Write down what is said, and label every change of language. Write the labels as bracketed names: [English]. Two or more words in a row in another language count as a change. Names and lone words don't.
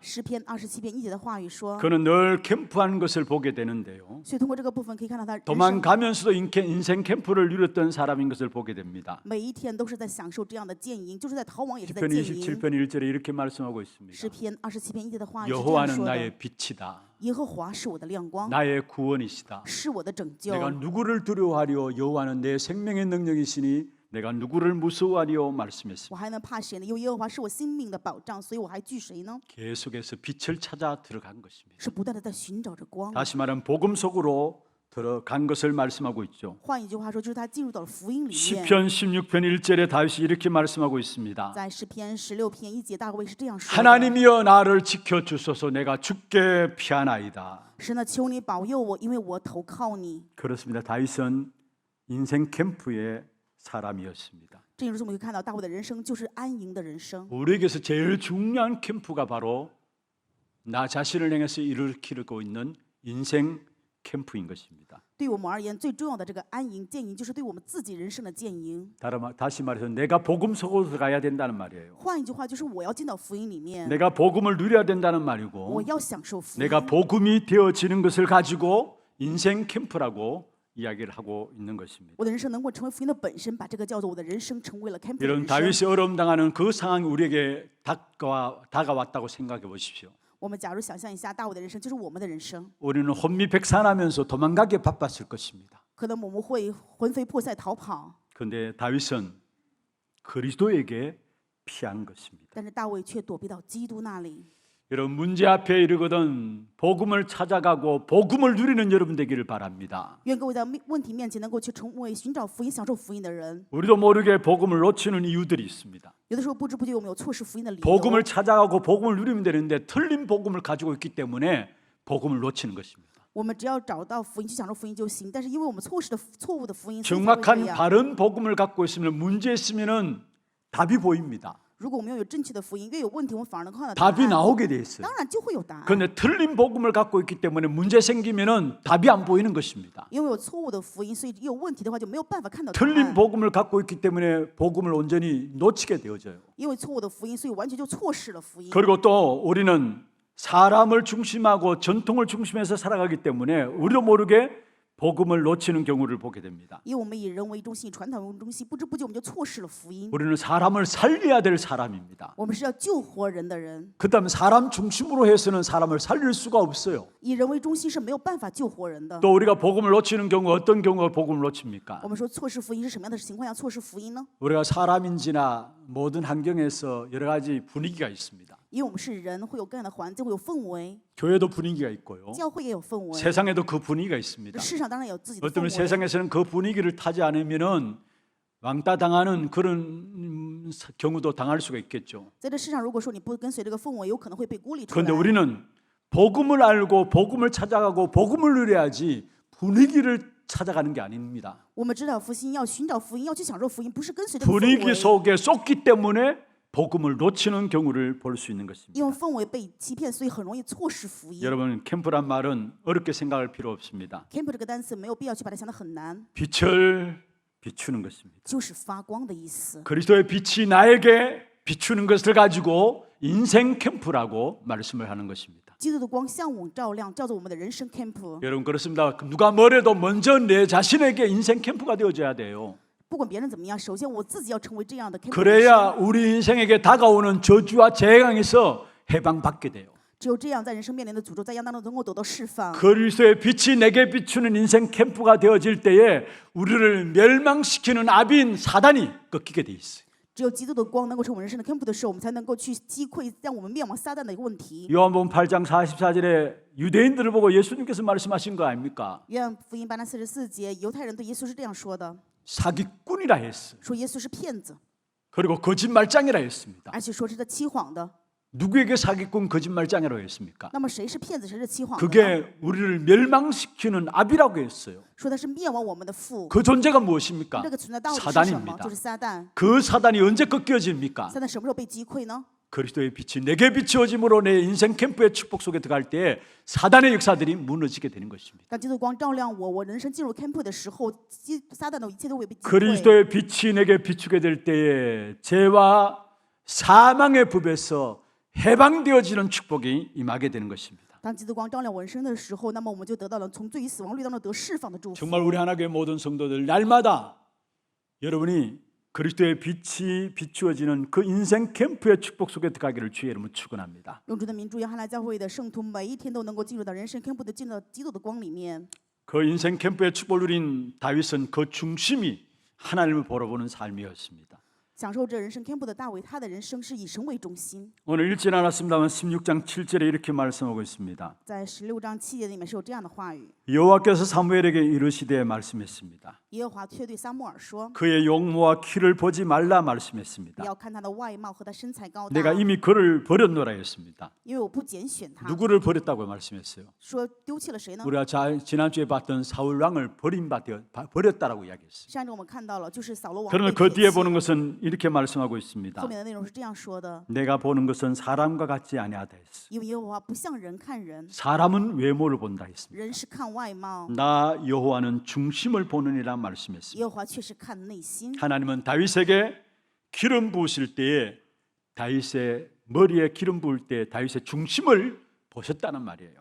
[Chinese] 诗篇27篇1节的话语说， [Korean] 그는 늘 캠프하는 것을 보게 되는데요. [Chinese] 所以通过这个部分可以看到他人生 [Korean] 도망가면서도 인생 캠프를 누렸던 사람인 것을 보게 됩니다. [Chinese] 每一天都是在享受这样的建营，就是在逃亡也是在 [Korean] 시편 [Chinese] 建营。 [Korean] 27편 1절에 이렇게 말씀하고 있습니다. [Chinese] 诗篇27篇1节的话语是这样 [Korean] 여호와는 [Chinese] 说的： [Korean] 나의 빛이다. [Chinese] 耶和华是我的亮光， [Korean] 나의 구원이시다. [Chinese] 是我的拯救。 [Korean] 내가 누구를 두려워하리요? 여호와는 내 생명의 능력이시니 내가 누구를 무서워하리요? 말씀했습니다. [Chinese] 我还能怕谁呢？因为耶和华是我性命的保障，所以我还惧谁呢？ [Korean] 계속해서 빛을 찾아 들어간 것입니다. [Chinese] 是不断的在寻找着光。 [Korean] 다시 말하면 복음 속으로 들어간 것을 말씀하고 있죠. [Chinese] 换一句话说，就是他进入到了福音里面。 [Korean] 시편 16편 1절에 다윗이 이렇게 말씀하고 있습니다. [Chinese] 在诗篇16篇1节，大卫是这样说的： [Korean] 하나님이여 나를 지켜 주소서. 내가 주께 피하나이다. [Chinese] 神呢，求你保佑我，因为我投靠你。 [Korean] 그렇습니다. 다윗은 인생 캠프의 사람이었습니다. [Chinese] 这就是我们会看到大卫的人生就是安营的人生。 [Korean] 우리에게서 제일 중요한 캠프가 바로 나 자신을 향해서 일으키고 있는 인생 캠프인 것입니다. [Chinese] 对我们而言，最重要的这个安营建营，就是对我们自己人生的建营。 [Korean] 다시 말해서 내가 복음 속으로 가야 된다는 말이에요. [Chinese] 换一句话，就是我要进到福音里面， [Korean] 내가 복음을 누려야 된다는 [Chinese] 我 [Korean] 말이고 [Chinese] 要享受福音。 [Korean] 내가 복음이 되어지는 것을 가지고 인생 캠프라고 이야기를 하고 있는 것입니다. [Chinese] 我的人生能够成为福音的本身，把这个叫做我的人生成为了 camp 的 [Korean] 이런 [Chinese] 人生。 [Korean] 다윗이 어려움 당하는 그 상황이 우리에게 다가왔다고 생각해 보십시오. [Chinese] 我们假如想象一下，大卫的人生就是我们的人生， [Korean] 우리는 혼미백산하면서 도망가기에 바빴을 것입니다. [Chinese] 可能我们会魂飞魄散逃跑， [Korean] 그런데 다윗은 그리스도에게 피한 것입니다. [Chinese] 但是大卫却躲避到基督那里。 [Korean] 여러분 문제 앞에 이르거든 복음을 찾아가고 복음을 누리는 여러분 되기를 바랍니다. [Chinese] 愿各位在问题面前能够去成为寻找福音、享受福音的人。 [Korean] 우리도 모르게 복음을 놓치는 이유들이 있습니다. [Chinese] 有的时候不知不觉我们有错失福音的理由。 [Korean] 복음을 찾아가고 복음을 누리면 되는데 틀린 복음을 가지고 있기 때문에 복음을 놓치는 것입니다. [Chinese] 我们只要找到福音去享受福音就行，但是因为我们错失的错误的福音，所以才会这 [Korean] 정확한 [Chinese] 样。 [Korean] 바른 복음을 갖고 있으면 문제 있으면은 답이 보입니다. [Chinese] 如果我们拥有正确的福音，越有问题我们反而能看到答 [Korean] 답이 [Chinese] 案， [Korean] 나오게 돼 있어요. [Chinese] 当然就会有答案。 [Korean] 그런데 틀린 복음을 갖고 있기 때문에 문제 생기면은 답이 안 보이는 것입니다. [Chinese] 因为有错误的福音，所以有问题的话就没有办法看到答 [Korean] 틀린 [Chinese] 案。 [Korean] 복음을 갖고 있기 때문에 복음을 온전히 놓치게 되어져요. [Chinese] 因为错误的福音，所以完全就错失了福音。 [Korean] 그리고 또 우리는 사람을 중심하고 전통을 중심해서 살아가기 때문에 우리도 모르게 복음을 놓치는 경우를 보게 됩니다. [Chinese] 因为我们以人为中心、以传统为中心，不知不觉我们就错失了福音。 [Korean] 우리는 사람을 살려야 될 사람입니다. [Chinese] 我们是要救活人的人， [Korean] 그다음에 사람 중심으로 해서는 사람을 살릴 수가 없어요. [Chinese] 以人为中心是没有办法救活人的。 [Korean] 또 우리가 복음을 놓치는 경우 어떤 경우가 복음을 놓칩니까? [Chinese] 我们说错失福音是什么样的情况下错失福音呢？ [Korean] 우리가 사람인지나 모든 환경에서 여러 가지 분위기가 있습니다. [Chinese] 因为我们是人，会有各样的环境，会有氛围， [Korean] 교회도 분위기가 있고요. [Chinese] 教会也有氛围， [Korean] 세상에도 그 분위기가 있습니다. [Chinese] 世上当然有自己的 [Korean] 어떤 [Chinese] 氛围。 [Korean] 세상에서는 그 분위기를 타지 않으면은 왕따 당하는 그런 경우도 당할 수가 있겠죠. [Chinese] 在这世上，如果说你不跟随这个氛围，有可能会被孤立出 [Korean] 그런데 [Chinese] 来。 [Korean] 우리는 복음을 알고 복음을 찾아가고 복음을 누려야지 분위기를 찾아가는 게 아닙니다. [Chinese] 我们知道福音，要寻找福音，要去享受福音，不是跟随这个 [Korean] 분위기 [Chinese] 氛围。 [Korean] 속에 쏟기 때문에 복음을 놓치는 경우를 볼 수 있는 [Chinese] 因 [Korean] 것입니다. [Chinese] 为氛围被欺骗，所以很容易错失福音。 [Korean] 여러분 캠프란 말은 어렵게 생각할 필요 없습니다. [Chinese] camp 这个单词没有必要去把它想得很难， [Korean] 빛을 비추는 것입니다. [Chinese] 就是发光的意思。 [Korean] 그리스도의 빛이 나에게 비추는 것을 가지고 인생 캠프라고 말씀을 하는 것입니다. [Chinese] 基督的光向我照亮，叫做我们的人生 camp。 [Korean] 여러분 그렇습니다. 누가 뭐래도 먼저 내 자신에게 인생 캠프가 되어줘야 돼요. [Chinese] 不管别人怎么样，首先我自己要成为这样的 camp。 [Korean] 그래야 우리 인생에게 다가오는 저주와 재앙에서 해방받게 돼요. [Chinese] 只有这样，在人生面临的诅咒灾殃当中能够得到释放。 [Korean] 그리스도의 빛이 내게 비추는 인생 캠프가 되어질 때에 우리를 멸망시키는 압인 사단이 꺾이게 돼 있어요. [Chinese] 只有基督的光能够成为我们人生的 camp 的时候，我们才能够去击溃让我们灭亡撒旦的一个问题。 [Korean] 요한복음 8장 44절에 유대인들을 보고 예수님께서 말씀하신 거 아닙니까? [Chinese] 约翰福音8章44节，犹太人对耶稣是这样说的： [Korean] 사기꾼이라 했어요. [Chinese] 说耶稣是骗子， [Korean] 그리고 거짓말장이라 했습니다. [Chinese] 而且说是他欺谎的。 [Korean] 누구에게 사기꾼 거짓말장이라고 했습니까? [Chinese] 那么谁是骗子，谁是欺谎的呢？ [Korean] 그게 우리를 멸망시키는 압이라고 했어요. [Chinese] 说他是灭亡我们的父。 [Korean] 그 존재가 무엇입니까? [Chinese] 这个存在到底是什么？ [Korean] 사단입니다. [Chinese] 就是撒旦。 [Korean] 그 사단이 언제 꺾여집니까? [Chinese] 撒旦什么时候被击溃呢？ [Korean] 그리스도의 빛이 내게 비추어짐으로 내 인생 캠프의 축복 속에 들어갈 때 사단의 역사들이 무너지게 되는 것입니다. [Chinese] 当基督光照亮我，我人生进入 camp 的时候，撒旦的一切都会被击溃。 [Korean] 그리스도의 빛이 내게 비추게 될 때에 죄와 사망의 법에서 해방되어지는 축복이 임하게 되는 것입니다. [Chinese] 当基督光照亮我人生的时候，那么我们就得到了从罪与死亡律当中得释放的祝福。 [Korean] 정말 우리 하나교회 모든 성도들 날마다 여러분이 그리스도의 빛이 비추어지는 그 인생 캠프의 축복 속에 들어가기를 주의 이름으로 축원합니다. [Chinese] 用主的名祝愿汉来教会的圣徒每一天都能够进入到人生 camp 的进入到基督的光里面。 [Korean] 그 인생 캠프의 축복을 누린 다윗은 그 중심이 하나님을 바라보는 삶이었습니다. [Chinese] 享受这人生天赋的大卫，他的人生是以神为中心。 [Korean] 오늘 읽지는 않았습니다만 16장 7절에 이렇게 말씀하고 있습니다. [Chinese] 在16章7节里面是有这样的话语： [Korean] 여호와께서 사무엘에게 이르시되 말씀했습니다. [Chinese] 耶和华却对撒母耳说 [Korean] 그의 용모와 키를 보지 말라 ：“ [Chinese] 你要看他的外貌和他身材高大， [Korean] 내가 이미 그를 버렸노라 했습니다. [Chinese] 因为我不拣选他。 [Korean] 누구를 버렸다고 말씀했어요? [Chinese] 说丢弃了谁呢？ [Korean] 우리가 지난주에 봤던 사울 왕을 버렸다라고 이야기했어요. [Chinese] 上周我们看到了，就是扫罗王 [Korean] 그러나 [Chinese] 被 [Korean] 그 [Chinese] 撇 [Korean] 뒤에 [Chinese] 弃 [Korean] 보는 것은 이렇게 말씀하고 있습니다. [Chinese] 后面的内容是这样说的： [Korean] 내가 보는 것은 사람과 같지 아니하다 했어. [Chinese] 因为耶和华不像人看人， [Korean] 사람은 외모를 본다 했습니다. [Chinese] 人是看外貌， [Korean] 나 여호와는 중심을 보느니라 말씀했습니다. [Chinese] 耶和华却是看内心。 [Korean] 하나님은 다윗에게 기름 부으실 때에 다윗의 머리에 기름 부을 때 다윗의 중심을 보셨다는 말이에요.